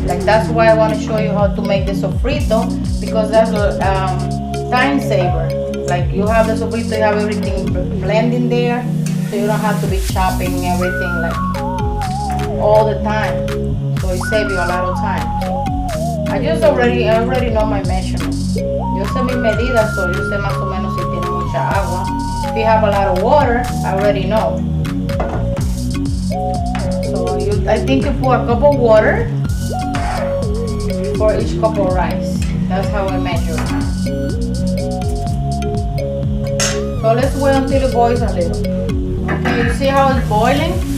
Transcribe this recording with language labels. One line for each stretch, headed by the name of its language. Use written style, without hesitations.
English: Like that's why I want to show you how to make the sofrito, because that's a time saver. Like you have the sofrito, you have everything blending there, so you don't have to be chopping everything like all the time. So it saves you a lot of time. So I already know my measurements.
Spanish: Yo sé mis medidas, so yo sé más o menos si tiene mucha agua.
English: If you have a lot of water, I already know. So I think you pour a cup of water for each cup of rice. That's how I measure it. So let's wait until it boils a little. Okay, you see how it's boiling?